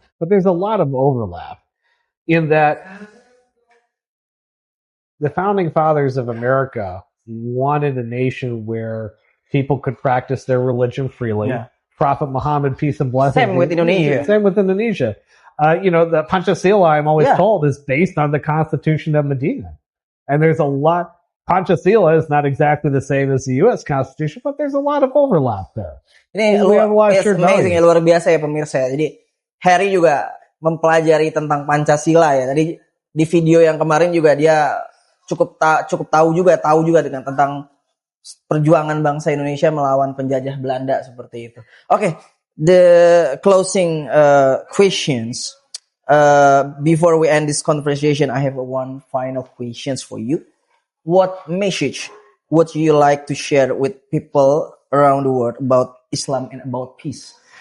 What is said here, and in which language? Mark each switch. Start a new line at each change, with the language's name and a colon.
English: But there's a lot of overlap in that the founding fathers of America wanted a nation where people could practice their religion freely. Yeah. Prophet Muhammad, peace and blessings. Same with Indonesia. Same with Indonesia. The Pancasila, I'm always told, is based on the Constitution of Medina. And there's a lot. Pancasila is not exactly the same as the U.S. Constitution, but there's a lot of overlap there.
Indonesian: Ini amazing, luar biasa ya pemirsa. Jadi Harry juga mempelajari tentang Pancasila ya. Tadi di video yang kemarin juga dia cukup tahu juga tentang perjuangan bangsa Indonesia melawan penjajah Belanda seperti itu.
English: Okay, the closing questions. Before we end this conversation, I have one final questions for you. What message would you like to share with people around the world about Islam and about peace?